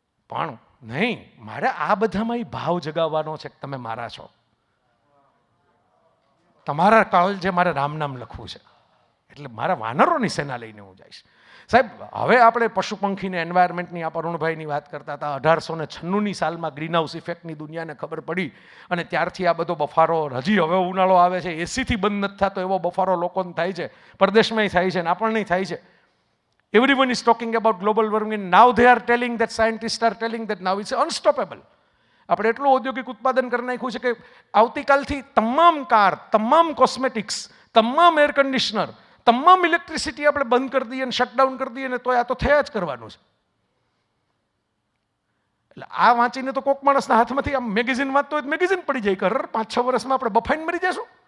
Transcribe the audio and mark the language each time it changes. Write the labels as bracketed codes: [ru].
[gu] પણ નહીં, મારે આ બધામાં ભાવ જગાવવાનો છે કે તમે મારા છો, તમારા કાળજે મારે રામ નામ લખવું છે, એટલે મારા વાનરોની સેના લઈને હું જઈશ. સાહેબ, હવે આપણે પશુ પંખીને એન્વાયરમેન્ટની આ અરુણભાઈની વાત કરતા હતા. 1896ની સાલમાં ગ્રીન હાઉસ ઇફેક્ટની દુનિયાને ખબર પડી અને ત્યારથી આ બધો બફારો, હજી હવે ઉનાળો આવે છે, એસીથી બંધ નથી થતો એવો બફારો લોકોને થાય છે, પરદેશમાંય થાય છે ને આપણને થાય છે. [en] Everyone is talking about global warming and now they are telling that, scientists are telling that now it's unstoppable. [gu] આપણે એટલું ઔદ્યોગિક ઉત્પાદન કરી નાખ્યું છે કે આવતીકાલથી તમામ કાર, તમામ કોસ્મેટિક્સ, તમામ એર કન્ડિશનર, તમામ ઇલેક્ટ્રિસિટી આપણે બંધ કરી દઈએ અને શટડાઉન કરી દઈએ ને તો આ તો થયા જ કરવાનું છે. એટલે આ વાંચીને તો કોક માણસના હાથમાંથી આમ મેગેઝિન વાંચતો હોય મેગેઝિન પડી જાય કે 5-6 વર્ષમાં આપણે બફાઈને મરી જશું.